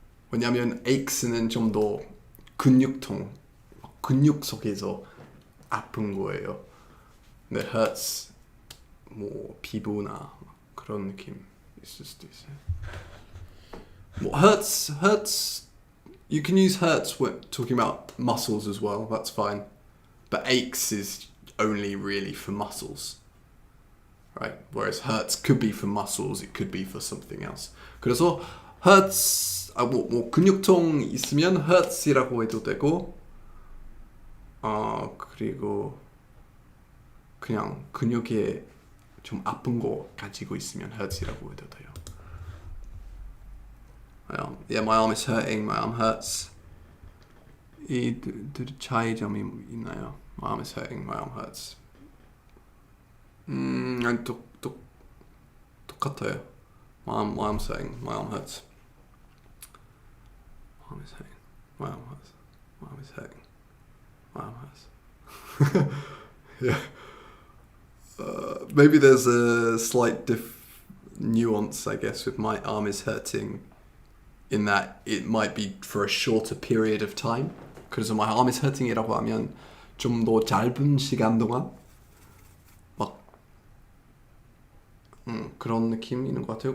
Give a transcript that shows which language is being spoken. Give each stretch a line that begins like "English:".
Korean: 왜냐면 aches는 좀 더 근육통, 근육 속에서 아픈 거예요. 근데 hurts 뭐 피부나 그런 느낌 있을 수도 있어요.
English: 뭐 hurts you can use hurts when talking about muscles as well. That's fine. But aches is only really for muscles. Right? Whereas hurts could be for muscles, it could be for something else.
Korean: 그래서 hurts 뭐 근육통 있으면 hurts이라고 해도 되고 그리고 그냥 근육에 좀 아픈 거 가지고 있으면 hurts이라고 해도 돼요.
English: Yeah, my arm is hurting, my arm hurts.
Korean: 이 차이점이 있나요?
English: My arm is hurting, my arm hurts.
Korean: 아니 똑같아요.
English: My arm's hurting, my arm hurts. My arm is hurting, my arm hurts. My arm is hurting, my arm hurts. Yeah. Maybe there's a slight nuance, I guess, with my arm is hurting, in that it might be for a shorter period of time.
Korean: 그래서
English: my arm is hurting
Korean: 이라고 하면 좀 더 짧은 시간 동안 막 그런 느낌이 있는 것 같아요.